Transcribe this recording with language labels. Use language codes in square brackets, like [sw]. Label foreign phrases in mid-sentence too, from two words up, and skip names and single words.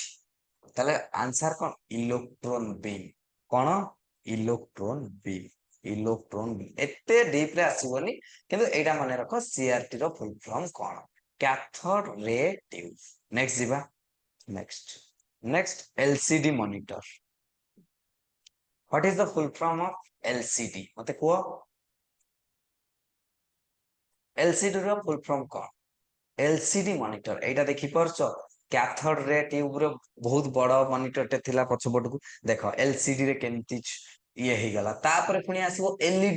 [or] ତାହେଲେ ଆନ୍ସର କଣ? [en] electron beam. [or] କଣ? [en] electron beam. electron beam. [or] ଏତେ ଡିପ ରେ ଆସିବନି, କିନ୍ତୁ ଏଇଟା ମନେ ରଖ CRT ର [en] full form [or] କଣ? [en] cathode ray tube. next ଯିବା। next LCD monitor। What is the full form of LCD? [or] ମତେ କୁହ LCD ର [en] full form [or] କଣ? [en] LCD monitor [or] ଏଇଟା ଦେଖିପାରୁଛ? [en] cathode ray tube [or] ର ବହୁତ ବଡ ମନିଟରଟେ ଥିଲା ପଛପଟକୁ। ଦେଖ LCD ରେ କେମିତି ଇଏ ହେଇଗଲା। ତାପରେ ପୁଣି ଆସିବ LED।